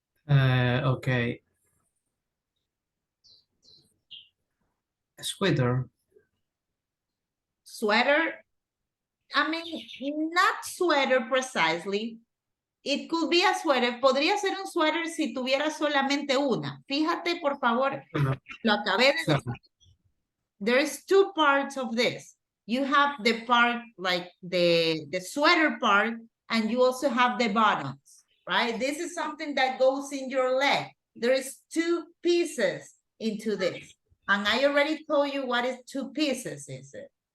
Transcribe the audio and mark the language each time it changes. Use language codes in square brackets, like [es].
[en] Okay. Sweater. Sweater, I mean, not sweater precisely. It could be a sweater. [es] Podría ser un sweater si tuviera solamente una. Fíjate, por favor, lo acabé de decir. [en] There's two parts of this. You have the part like the sweater part, and you also have the bottoms, right? This is something that goes in your leg. There is two pieces into this. And I already told you what is two pieces, is it?